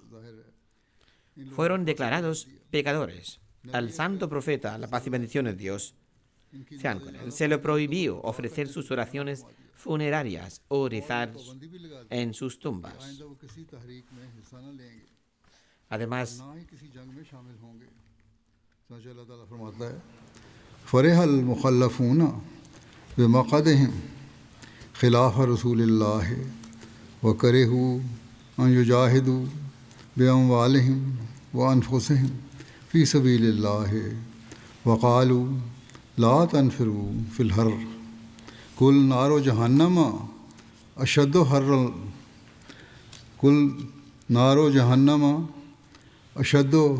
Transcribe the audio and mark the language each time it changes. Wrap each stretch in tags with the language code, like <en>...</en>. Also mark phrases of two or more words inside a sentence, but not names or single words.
<es>Fueron declarados pecadores. Al santo profeta, la paz y bendiciones de Dios, sean con él, se le prohibió ofrecer sus oraciones funerarias o rezar en sus tumbas. Además,</es> <ar>فرح المخلفون بمقعدهم خلاف رسول الله وكرهوا أن يجاهدوا بأموالهم وأنفسهم في سبيل الله وقالوا لا تنفروا في الحر قل نار جهنم أشد حرا قل نار جهنم أشد</ar>